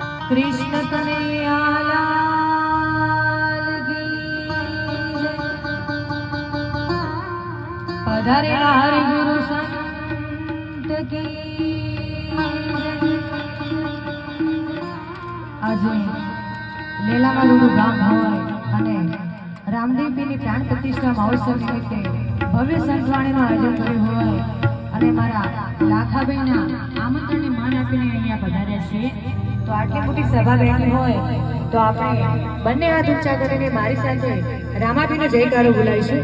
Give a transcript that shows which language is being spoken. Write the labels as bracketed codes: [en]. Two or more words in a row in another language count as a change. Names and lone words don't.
[hi] कृष्ण कन्हैया लाल की जय। पधारे हरि गुरु संत की जय। [gu] आज લીલાવાળું ગામ હોય અને રામદેવજીની પ્રાણ પ્રતિષ્ઠા મહોત્સવ નિમિત્તે ભવ્ય સંતવાણીનું આયોજન કર્યું હોય અને મારા લાખાબેનના આમંત્રણને માન આપીને અહીંયા પધાર્યા છીએ, તો આટલી મોટી સભા બેઠી હોય તો આપણે બંને હાથ ઊંચા કરીને મારી સાથે રામાપીનો જયકારો બોલાવીશું.